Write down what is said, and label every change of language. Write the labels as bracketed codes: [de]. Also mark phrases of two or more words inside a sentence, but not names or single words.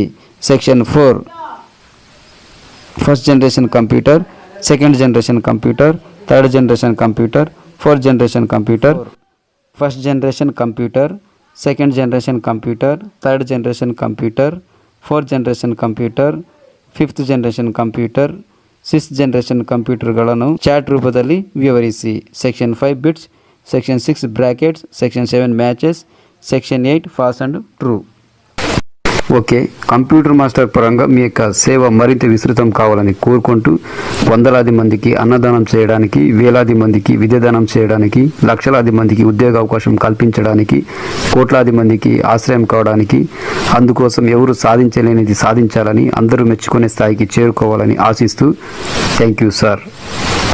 [en] section 4 first generation computer, second generation computer, third generation computer, fourth generation computer. first generation computer, second generation computer, third generation computer, fourth generation computer, fifth generation computer, sixth generation computerಗಳನ್ನು [kn] ಚಾರ್ಟ್ ರೂಪದಲ್ಲಿ ವಿವರಿಸಿ। [en] section 5 bits, section 6 brackets, section 7 matches, section 8 false and true. [te] ఓకే, కంప్యూటర్ మాస్టర్ పరంగా మీ యొక్క సేవ మరింత విస్తృతం కావాలని కోరుకుంటూ వందలాది మందికి అన్నదానం చేయడానికి, వేలాది మందికి విద్యాదానం చేయడానికి, లక్షలాది మందికి ఉద్యోగ అవకాశం కల్పించడానికి, కోట్లాది మందికి ఆశ్రయం కావడానికి, అందుకోసం ఎవరు సాధించలేనిది సాధించాలని, అందరూ మెచ్చుకునే స్థాయికి చేరుకోవాలని ఆశిస్తూ [en] thank you sir.